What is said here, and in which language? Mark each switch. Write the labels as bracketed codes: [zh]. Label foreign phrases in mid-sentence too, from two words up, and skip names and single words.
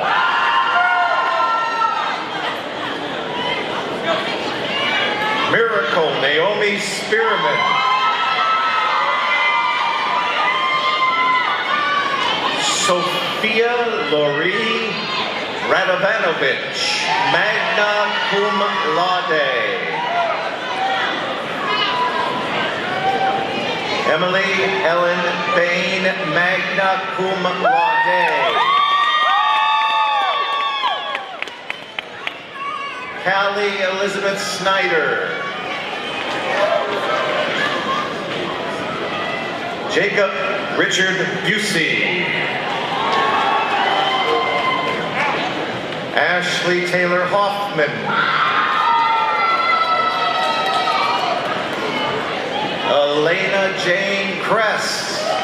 [en] Miracle Naomi Spearman. Sophia Laurie Radovanovich, [la] magna cum laude. [en] Emily Ellen Bain, [la] magna cum laude. [en] Callie Elizabeth Snyder. Jacob Richard Busey. Ashley Taylor Hoffman. Elena Jane Kress.